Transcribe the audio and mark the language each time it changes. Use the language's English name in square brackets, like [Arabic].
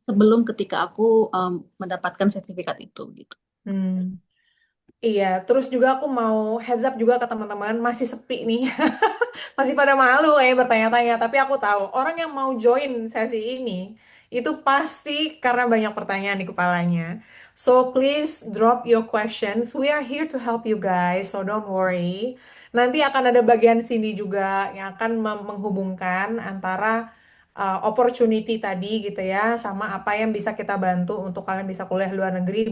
[Indonesian] sebelum ketika aku mendapatkan sertifikat itu gitu. Hmm. Iya, terus juga aku mau heads up juga ke teman-teman, masih sepi nih. Masih pada malu bertanya-tanya, tapi aku tahu orang yang mau join sesi ini itu pasti karena banyak pertanyaan di kepalanya. [English] So please drop your questions. We are here to help you guys, so don't worry. [Indonesian] Nanti akan ada bagian sini juga yang akan menghubungkan antara opportunity tadi gitu ya, sama apa yang bisa kita bantu untuk kalian bisa kuliah luar negeri.